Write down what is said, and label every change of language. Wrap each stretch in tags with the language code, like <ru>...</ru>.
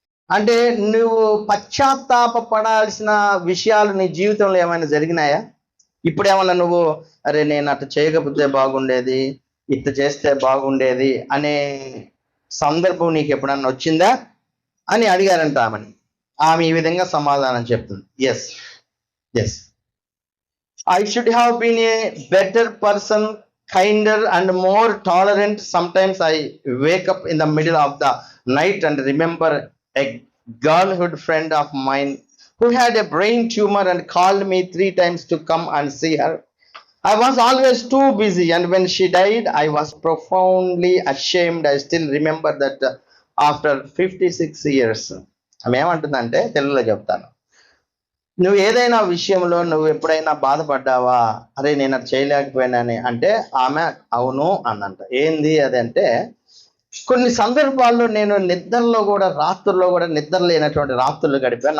<te>అంటే నువ్వు పశ్చాత్తాపడాల్సిన విషయాలు నీ జీవితంలో ఏమైనా జరిగినాయా? ఇప్పుడు ఏమన్నా నువ్వు అరే నేను అట్లా చేయకపోతే బాగుండేది, ఇట్లా చేస్తే బాగుండేది అనే సందర్భం నీకు ఎప్పుడన్నా వచ్చిందా అని అడిగారంట ఆమెని. ఆమె ఈ విధంగా సమాధానం చెప్తుంది, yes</te> <en>I should have been a better person, kinder and more tolerant. Sometimes I wake up in the middle of the night and remember a girlhood friend of mine who had a brain tumor and called me 3 times to come and see her. I was always too busy, and when she died, I was profoundly ashamed. I still remember that after 56 years.</en> <te>ఆమె ఏమంటుందంటే, తెలుగులో చెప్తాను, నువ్వు ఏదైనా విషయంలో నువ్వు ఎప్పుడైనా బాధపడ్డావా, అరే నేను అది చేయలేకపోయినాని అంటే ఆమె అవును అన్నంట. ఏంది అది అంటే, కొన్ని సందర్భాల్లో నేను నిద్రలో కూడా, రాత్రుల్లో కూడా నిద్ర లేనటువంటి రాత్రులు గడిపా.</te>